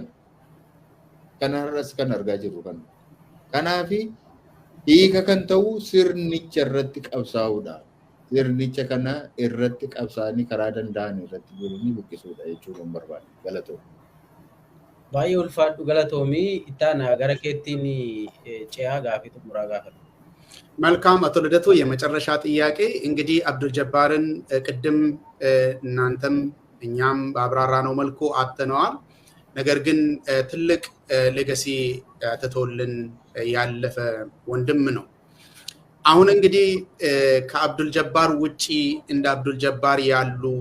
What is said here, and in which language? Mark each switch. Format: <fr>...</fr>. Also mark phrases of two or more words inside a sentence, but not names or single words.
<om>Kana har'as kan argaa jirru kana. Kanaaf hiika kan ta'u sirnicha irratti qabsaa'uudha. Sirnicha kana irratti qabsaa'anii karaa danda'an irratti jiranii buqqisuudha jechuun hin barbaadu. Galatoomii. Baay'ee ulfaadhu galatoomii ittaana gara keettiin ce'aa gaafii xumuraa gaafatu.</om> <am>መልካም አቶ ልደቱ የመጨረሻ ጥያቄ እንግዲህ አብዱል ጀባርን ቅድም እናንተም እኛም በአብራራ ነው መልኩ አጥተነዋል። ነገር ግን ትልቅ ሌጋሲ ተተውልን ያለፈ ወንድም ነው። አሁን እንግዲህ ከአብዱል ጀባር ውጪ እንደ አብዱል ጀባር ያሉ</am>